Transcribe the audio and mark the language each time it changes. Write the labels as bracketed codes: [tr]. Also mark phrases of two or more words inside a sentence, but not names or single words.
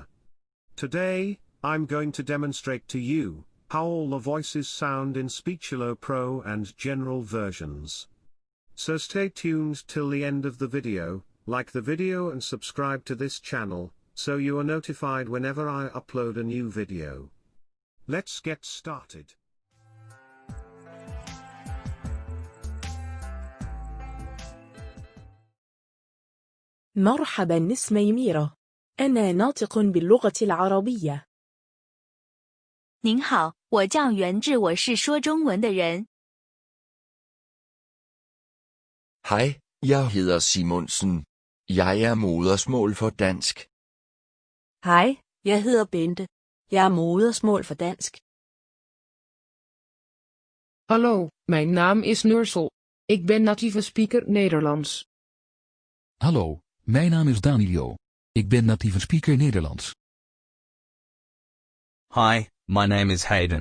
[en] Today, I'm going to demonstrate to you how all the voices sound in Speechelo Pro and general versions. So stay tuned till the end of the video, like the video and subscribe to this channel, so you are notified whenever I upload a new video. Let's get started. [ar] مرحبا، اسمي ميرا. أنا ناطق باللغة العربية. [zh] 您好，我叫袁志，我是说中文的人。 [da] Hej, jeg hedder Simonsen. Jeg er modersmål for dansk. Hej, jeg hedder Bente. Jeg er modersmål for dansk. [nl] Hallo, mijn naam is Nursel. Ik ben natieve speaker Nederlands. Hallo, mijn naam is Danilo. Ik ben natieve speaker Nederlands. [en] Hi, my name is Hayden.